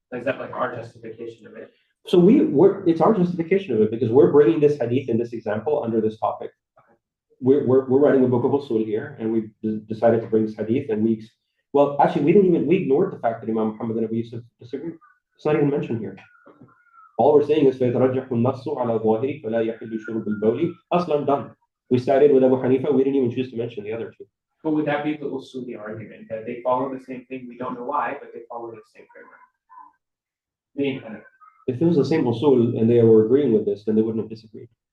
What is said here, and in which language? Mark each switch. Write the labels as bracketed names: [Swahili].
[English] Is that like our justification of it? So it's our justification of it because we're bringing this hadith in this example under this topic. We're writing a book of usul here, and we decided to bring this hadith, and we ignored the fact that Imam Muhammad and Abu Yusuf disagreed. It's not even mentioned here. All we're saying is [Arabic] فَيَتَرَجَّحُ النَّصُّ عَلَى الظَّاهِرِ فَلَا يَحِلُّ شُرْبُ الْبَوْلِ أصلا done. [English] We started with Abu Hanifa, we didn't even choose to mention the other two. But would that be the usuli argument that they follow the same thing? We don't know why, but they follow the same framework. If it was the same usul and they were agreeing with this, then they wouldn't have disagreed.